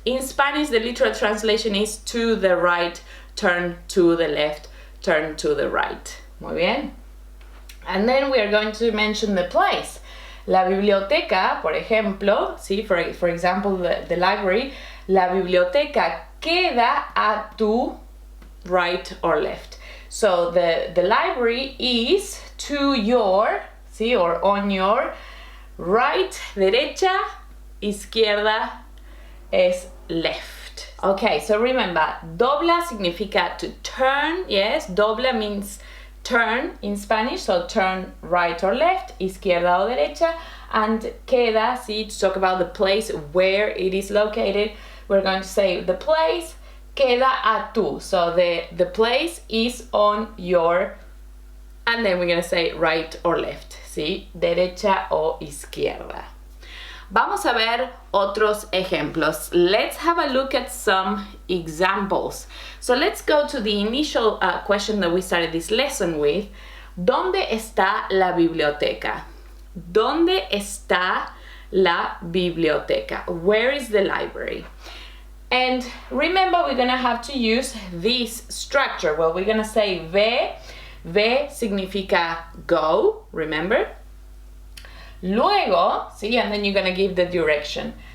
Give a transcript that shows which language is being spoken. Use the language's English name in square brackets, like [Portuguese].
[English] In Spanish, the literal translation is to the right, turn to the left, turn to the right. [Spanish] Muy bien. [English] And then we are going to mention the place. [Spanish] La biblioteca, por ejemplo, ¿sí? [English] For example, the library, [Spanish] la biblioteca queda a tu [English] right or left. So the library is to your, ¿sí? Or on your right, derecha, izquierda es left. Okay, so remember, [Spanish] dobla significa [English] to turn, yes, dobla means turn in Spanish, so turn right or left, [Spanish] izquierda o derecha, [English] and queda, see, to talk about the place where it is located, we're going to say the place queda a tu, so the place is on your, and then we're going to say right or left, see, [Spanish] derecha o izquierda. Vamos a ver otros ejemplos. [English] Let's have a look at some examples. So let's go to the initial question that we started this lesson with. [Spanish] ¿Dónde está la biblioteca? ¿Dónde está la biblioteca? [English] Where is the library? And remember, we're going to have to use this structure. Well, we're going to say ve. [Spanish] Ve significa [English] go, remember? Luego, see, and then you're going to give the direction.